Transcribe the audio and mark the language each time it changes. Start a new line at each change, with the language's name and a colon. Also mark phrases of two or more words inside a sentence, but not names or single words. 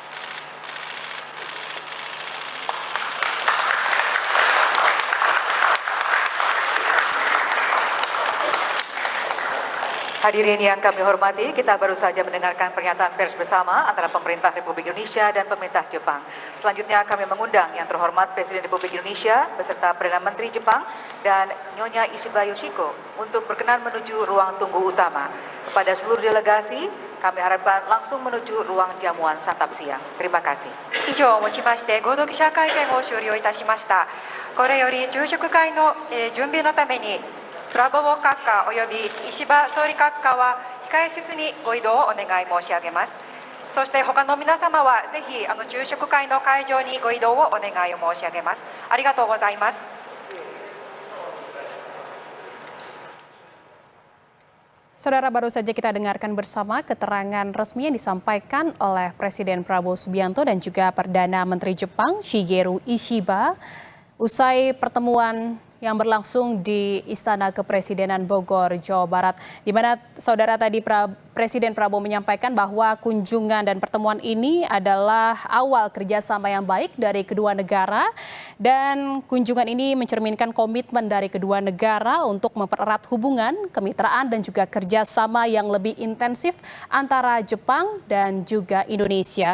Indonesian: Hadirin yang kami hormati, kita baru saja mendengarkan pernyataan pers bersama antara pemerintah Republik Indonesia dan pemerintah Jepang. Selanjutnya kami mengundang yang terhormat Presiden Republik Indonesia beserta Perdana Menteri Jepang dan Nyonya Ishiba Yoshiko untuk berkenan menuju ruang tunggu utama. Kepada seluruh delegasi, kami harapkan langsung menuju ruang jamuan santap siang. Terima kasih.
Japanese: 以上をもちまして合同記者会見を終了いたしました。これより昼食会の準備のためにプラボー閣下および石破総理閣下は控え室にご移動をお願い申し上げます。そして他の皆様はぜひ昼食会の会場にご移動をお願いを申し上げます。ありがとうございます。
Indonesian: Saudara, baru saja kita dengarkan bersama keterangan resmi yang disampaikan oleh Presiden Prabowo Subianto dan juga Perdana Menteri Jepang Shigeru Ishiba usai pertemuan yang berlangsung di Istana Kepresidenan Bogor, Jawa Barat, di mana saudara tadi Presiden Prabowo menyampaikan bahwa kunjungan dan pertemuan ini adalah awal kerjasama yang baik dari kedua negara, dan kunjungan ini mencerminkan komitmen dari kedua negara untuk mempererat hubungan, kemitraan, dan juga kerjasama yang lebih intensif antara Jepang dan juga Indonesia.